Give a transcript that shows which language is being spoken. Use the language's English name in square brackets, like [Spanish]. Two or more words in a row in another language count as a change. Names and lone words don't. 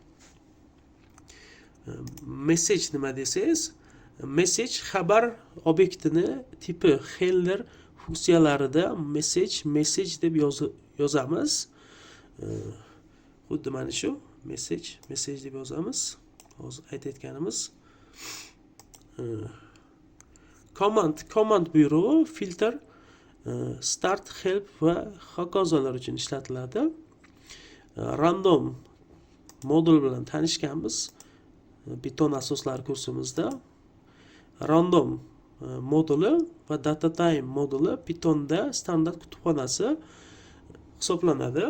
[Uzbek] Message nima desangiz, message xabar obyektini tipi handler funksiyalarida message deb yozamiz. Xuddi mana shu message deb yozamiz. Hozir aytayotganimiz. Command buyrug'i filter, start, help va hokazolar uchun ishlatiladi. Random modul bilan tanishganmiz Python asoslari kursimizda. Random moduli va [English] data type [Uzbek] moduli Pythonda standart kutubxonasi hisoblanadi.